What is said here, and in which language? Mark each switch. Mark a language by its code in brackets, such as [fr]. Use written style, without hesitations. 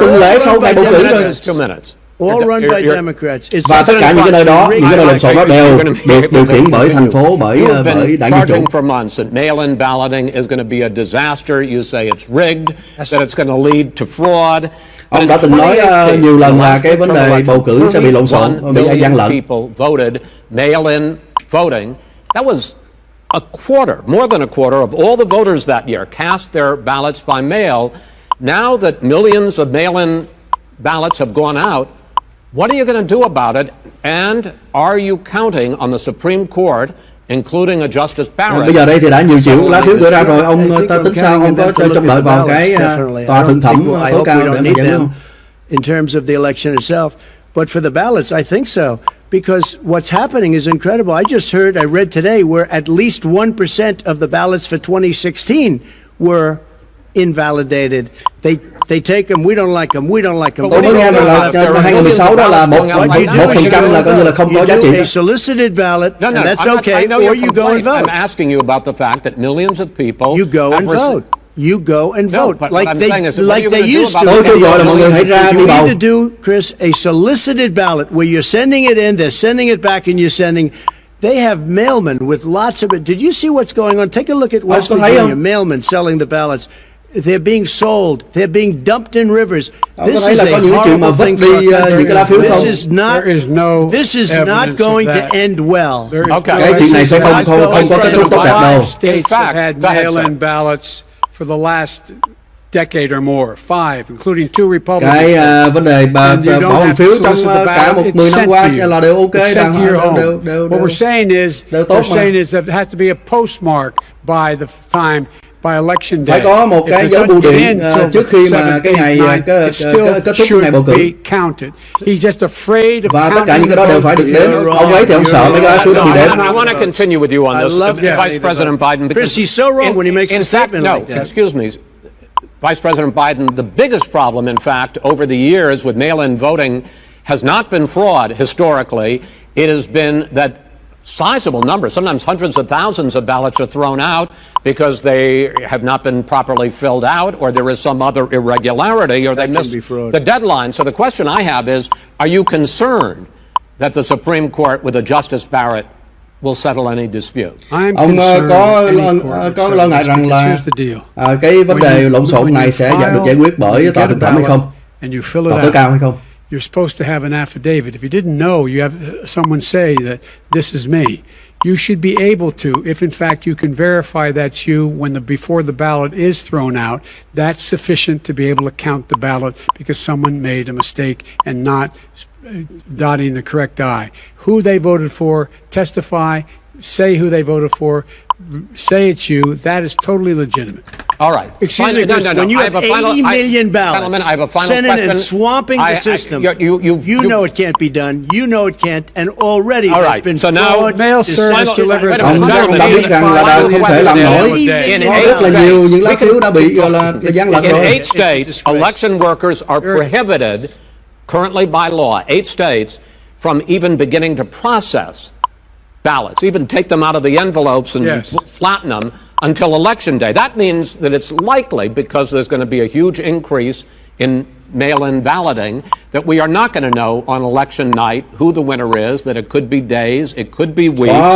[vi] tuần lễ sau ngày bầu cử rồi. [en] 2 minutes. All run by You're- Democrats. It's [vi] Và tất cả những cái nơi đó, những cái nơi lộn xộn đó đều được điều khiển bởi thành phố, bởi [en] You've been [vi] bởi đảng Dân chủ. [en] charging for months that mail-in balloting is going to be a disaster. You say it's rigged, that it's going to lead to fraud. [vi] Ông đã từng nói nhiều lần là cái vấn đề bầu cử sẽ bị lộn xộn, bị gian lận. [en] People voted mail-in voting. That was a quarter, more than a quarter of all the voters that year cast their ballots by mail. Now that millions of mail-in ballots have gone out, What are you going to do about it? And are you counting on the Supreme Court, including a Justice Barrett? [vi] Bây giờ đây thì đã nhiều triệu lá phiếu gửi ra rồi, ông ta tính sao, ông có trông đợi vào cái tòa thượng thẩm tối cao để mà giải quyết không? [en] In terms of the election itself, but for the ballots, I think so. Because what's happening is incredible. I just heard, I read today, where at least 1% of the ballots for 2016 were invalidated. They take them, we don't like them, we don't like them. [vi] Tôi mới nghe là 2016 đó là 1% là coi như là không có giá trị. [en] A solicited ballot, and that's okay, or you go and vote. I'm asking you about the fact that millions of people you go and vote. You go and vote like they used to. [vi] Tôi kêu gọi là mọi người hãy ra đi bầu. [en] You need to do, Chris, a solicited ballot where you're sending it in, they're sending it back, and you're sending. They have mailmen with lots of it. Did you see what's going on? Take a look at West Virginia, mailmen selling the ballots. They're being sold. They're being dumped in rivers. This is a horrible thing for our country. This is not going to end well. Okay. [vi] Cái chuyện này sẽ không có kết thúc tốt đẹp đâu. [en] States have had mail-in ballots for the last decade or more, 5, including 2 Republican [vi] cái [en] states. [vi] vấn đề bảo hành phiếu trong cả 10 năm qua là đều ok, [en] What we're saying is, they're saying is that it has to be a postmark by the time. By election day. [vi] Phải có một cái dấu bưu điện trước khi mà cái ngày kết thúc ngày bầu cử. [en] He's just afraid of. [vi] Và tất cả những cái đó đều phải được đếm. Ông ấy thì ông sợ mấy cái phiếu đó bị đếm. [en] I want to continue with you on this, Vice President Biden. Chris, he's so wrong when he makes a statement like that. Excuse me. Vice President Biden, the biggest problem, in fact, over the years with mail-in voting has not been fraud historically. It has been that sizable numbers, sometimes hundreds of thousands of ballots are thrown out because they have not been properly filled out, or there is some other irregularity, or they missed the deadline. So the question I have is, are you concerned that the Supreme Court with a Justice Barrett will settle any dispute? [vi] Ông có lo ngại rằng là cái vấn đề lộn xộn này sẽ được giải quyết bởi tòa thượng thẩm hay không? Tòa tối cao hay không? [en] You're supposed to have an affidavit. If you didn't know, you have someone say that this is me. You should be able to, if in fact you can verify that's you before the ballot is thrown out, that's sufficient to be able to count the ballot because someone made a mistake and not dotting the correct I. Who they voted for, testify, say who they voted for, say it's you. That is totally legitimate. All right. Excuse me, when you have 80 million ballots sent in and swamping the system, you know it can't be done. You know it can't, and already there's been fraud. Mail service delivers. [vi] Ông đã biết rằng là không thể làm nổi. Rất là nhiều những lá phiếu đã bị gian lận rồi. [en] In 8 states, election workers are prohibited currently by law, 8 states, from even beginning to process ballots, even take them out of the envelopes and flatten them until election day. That means that it's likely, because there's going to be a huge increase in mail-in balloting, that we are not going to know on election night who the winner is, that it could be days, it could be weeks,